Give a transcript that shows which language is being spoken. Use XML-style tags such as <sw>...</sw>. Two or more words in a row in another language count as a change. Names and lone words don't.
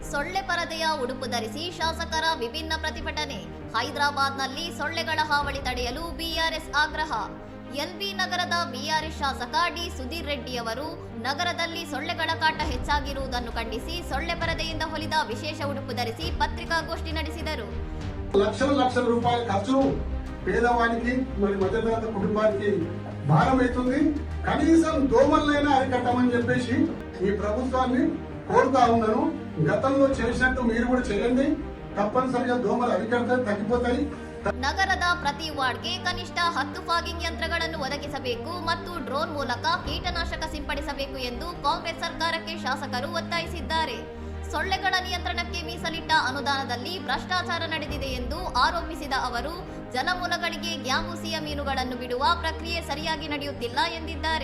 <kn>ಸೊಳ್ಳೆ ಪರದೆಯ ಉಡುಪು ಧರಿಸಿ ಶಾಸಕರ ವಿಭಿನ್ನ ಪ್ರತಿಭಟನೆ. ಹೈದರಾಬಾದ್ನಲ್ಲಿ ಸೊಳ್ಳೆಗಳ ಹಾವಳಿ ತಡೆಯಲು ಬಿಆರ್ಎಸ್ ಆಗ್ರಹ. ಎಲ್ಬಿ ನಗರದ ಬಿಆರ್ಎಸ್ ಶಾಸಕ ಡಿ ಸುಧೀರ್ ರೆಡ್ಡಿ ಅವರು ನಗರದಲ್ಲಿ ಸೊಳ್ಳೆಗಳ ಕಾಟ ಹೆಚ್ಚಾಗಿರುವುದನ್ನು ಖಂಡಿಸಿ ಸೊಳ್ಳೆ ಪರದೆಯಿಂದ ಹೊಲಿದ ವಿಶೇಷ ಉಡುಪು ಧರಿಸಿ ಪತ್ರಿಕಾಗೋಷ್ಠಿ ನಡೆಸಿದರು.</kn> <te>లక్షల రూపాయల ఖర్చు పేదవానికి మరి మధ్యతరగతి కుటుంబానికి భారమవుతుంది. కనీసం దోమలైనా అరికట్టమని చెప్పేసి ఈ ప్రభుత్వాన్ని కోరుతా ఉన్నాను. గతంలో చేసినట్టు మీరు కూడా చేయండి. తప్పనిసరిగా దోమలు అరికడితే తగ్గిపోతాయి.</te> <kn>ನಗರದ ಪ್ರತಿ ವಾರ್ಡ್ಗೆ ಕನಿಷ್ಠ 10 ಫಾಗಿಂಗ್ ಯಂತ್ರಗಳನ್ನು ಒದಗಿಸಬೇಕು ಮತ್ತು ಡ್ರೋನ್ ಮೂಲಕ ಕೀಟನಾಶಕ ಸಿಂಪಡಿಸಬೇಕು ಎಂದು ಕಾಂಗ್ರೆಸ್ ಸರ್ಕಾರಕ್ಕೆ ಶಾಸಕರು ಒತ್ತಾಯಿಸಿದ್ದಾರೆ. ಸೊಳ್ಳೆಗಳ ನಿಯಂತ್ರಣಕ್ಕೆ ಮೀಸಲಿಟ್ಟ ಅನುದಾನದಲ್ಲಿ ಭ್ರಷ್ಟಾಚಾರ ನಡೆದಿದೆ ಎಂದು ಆರೋಪಿಸಿದ ಅವರು ಜಲಮೂಲಗಳಿಗೆ ಗ್ಯಾಮೂಸಿಯ ಮೀನುಗಳನ್ನು ಬಿಡುವ ಪ್ರಕ್ರಿಯೆ ಸರಿಯಾಗಿ ನಡೆಯುತ್ತಿಲ್ಲ ಎಂದಿದ್ದಾರೆ.</kn>